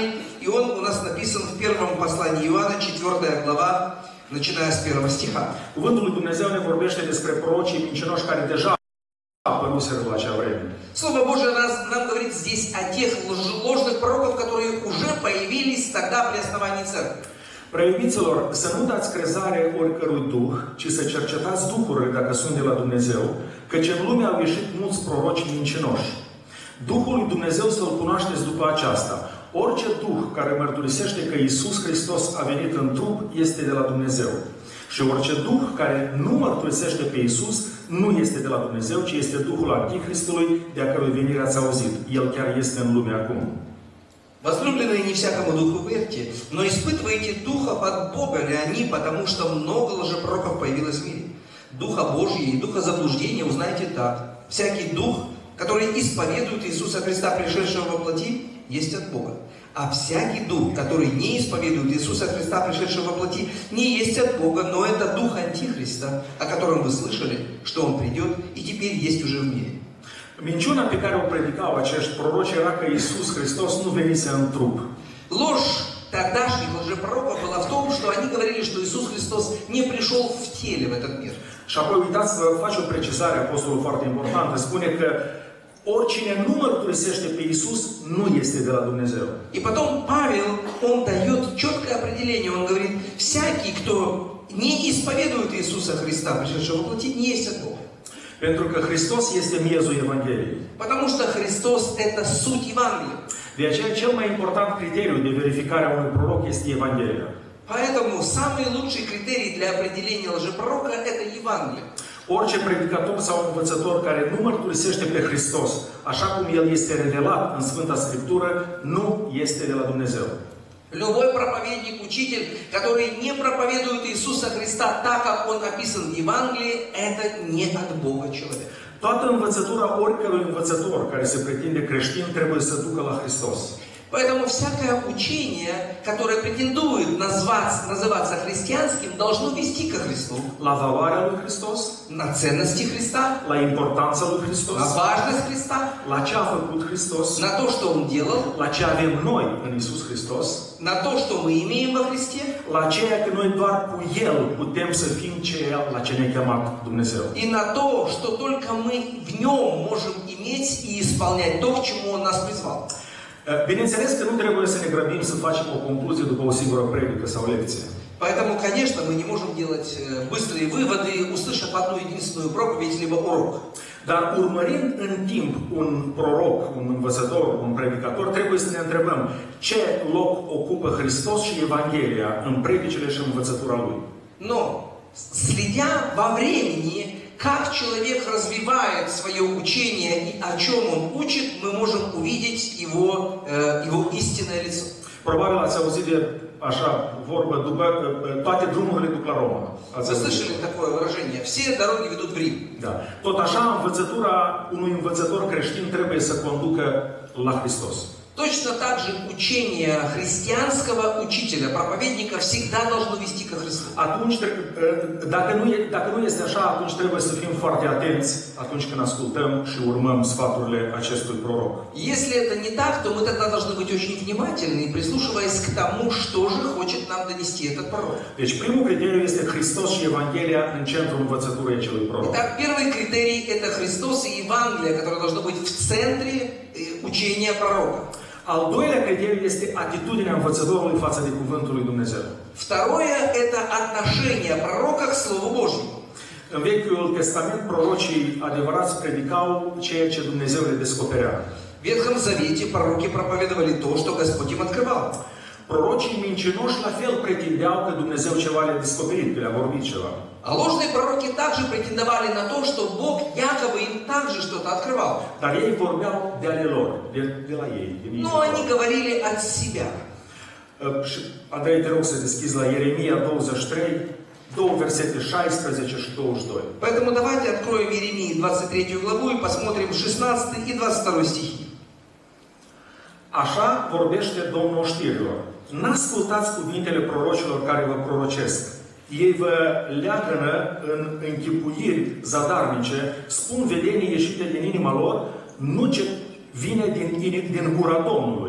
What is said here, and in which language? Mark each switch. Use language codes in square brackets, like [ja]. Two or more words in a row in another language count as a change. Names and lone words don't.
[ru] И он у нас написан в первом послании Иоанна, 4 глава, начиная с 1 стиха. [ro] Cuvântul lui Dumnezeu ne vorbește despre prorocii mincinoși care deja apăruseră la acea vreme. [ru] Слово Божие нам говорит здесь о тех ложных пророков, которые уже появились тогда при основании церкви. [ro] Preiubiților, să nu dați crezare oricărui duh, ci să cercetați duhurile dacă sunt de la Dumnezeu, căci în lume au ieșit mulți proroci mincinoși. Duhul lui Dumnezeu să-L cunoașteți după aceasta. Orice duh care mărturisește că Iisus Hristos a venit în trup este de la Dumnezeu. Și orice duh care nu mărturisește pe Iisus nu este de la Dumnezeu, ci este Duhul Antichristului, de a cărui venire ați auzit. El chiar este în lume acum. [ru] Возлюбленные, не всякому духу верьте, но испытывайте духов от Бога ли они, потому что много лжепророков появилось в мире. Духа Божьего и духа заблуждения узнаете так. Всякий дух, который исповедует Иисуса Христа, пришедшего во плоти, есть от Бога. А всякий дух, который не исповедует Иисуса Христа, prишедшего во плоти, не есть от Бога, но это дух Антихриста, о котором вы слышали, что он придет и теперь есть уже в мире. [ro] Minciuna pe care o predicau acești proroci era că Iisus Hristos nu venise în trup. [ru] Ложь тогдашних лжепророков была в том, что они говорили, что Иисус Христос не пришел в теле в этот мир. [ro] Și apoi uitați să faci o precizare, apostolul foarte importantă. Spune că oricine nu mărturisește pe Iisus nu este de la Dumnezeu. [ru] И потом Павел, он дает четкое определение. Он говорит, всякий, кто не исповедует Иисуса Христа, пришедшего во плоти, не есть от Бога. [ro] Pentru că Hristos este miezul Evangheliei. [ru] Потому что Христос – это суть Евангелия. [ro] De aceea, cel mai important criteriu de verificare a unui proroc este Evanghelia. [ru] Поэтому самый lучший критерий для определения лжепророка – это Евангелие. [ro] Orice predicator sau învățător care nu mărturisește pe Hristos, așa cum El este revelat în Sfânta Scriptură, nu este de la Dumnezeu. [ru] Любой проповедник, учитель, который не проповедует Иисуса Христа так, как он описан в Евангелии, это не от Бога человек. [ro] Toată învățătura oricărui învățător care se pretinde creștin trebuie să ducă la Hristos. [ru] Поэтому всякое учение, которое претендует называться христианским, должно вести ко Христу. [ro] La valoarea lui Hristos, [ru] На ценности Христа, [ro] la importanța lui Hristos, [ru] на важность Христа, [ro] la ce a făcut Hristos, [ru] на то, что Он делал, [ro] la ce avem noi în Iisus Hristos, [ru] на то, что мы имеем во Христе, [ro] la ceea că noi doar cu El putem să fim ceea la ce ne-a chemat Dumnezeu. [ru] и на то, что только мы в Нем можем иметь и исполнять то, к чему Он нас призвал. [ro] Bineînțeles că nu trebuie să ne grăbim să facem o concluzie după o singură predică sau lecție. [ru] Поэтому, конечно, мы не можем делать быстрые выводы, услышав одну единственную проповедь, либо урок. [ro] Dar urmărind în timp un proroc, un învățător, un predicator, trebuie să ne întrebăm ce loc ocupă Hristos și Evanghelia în predicile și învățătura Lui. [ru] Но, следя во времени, как человек развивает свое учение и о чем он учит, мы можем увидеть его истинное лицо. [ro] Probabil ați auzit de așa vorbă, toate drumurile duc la Roma. [ru] Вы слышали такое выражение? Все дороги ведут в Рим. [ro] Da. Tot așa, învățătura unui învățător creștin trebuie să conducă la Hristos. [ru] Точно так же учение христианского учителя, проповедника всегда должно вести ко Христу. [ro] Atunci, dacă nu este așa, atunci trebuie să fim foarte atenți atunci când ascultăm și urmăm sfaturile acestui proroc. [ru] Если это не так, то мы тогда должны быть очень внимательны, прислушиваясь к тому, что же хочет нам донести этот пророк. [ro] Deci primul criteriu este Hristos și Evanghelia în centrul învățăturii acelui proroc. [ru] Итак, первый критерий – это Христос и Евангелие, которое должно быть в центре учения пророка. [ro] Al doilea criteriu este atitudinea învățătorului față de cuvântul lui Dumnezeu. [ru] Второе – это отношение пророка к Слову Божьему. [ro] În Vechiul Testament, prorocii adevărați predicau ceea ce Dumnezeu le descoperea. [ru] В Ветхом Завете пророки проповедовали то, что Господь им открывал. [ro] Prorocii mincinoși la fel pretindeau că Dumnezeu ceva le-a descoperit, că le-a vorbit ceva. [ru] А ложные пророки также претендовали на то, что Бог якобы им также что-то открывал. [ro] Dar ei vorbeau de ale lor, de la ei. [ru] Но они говорили от себя. [ro] Și, Andrei, te rog să deschizi la Ieremia 23, două versete 16 și 22. [ru] Поэтому давайте откроем Иеремии 23 главу и посмотрим 16 и 22 стихи. [ro] Așa vorbește Domnul oștirilor. N-ascultați cuvintele prorocilor care vă prorocesc. Ei vă leagănă în închipuiri zadarnice, spun vedenii ieșite din inima lor, nu ce vine din gura Domnului.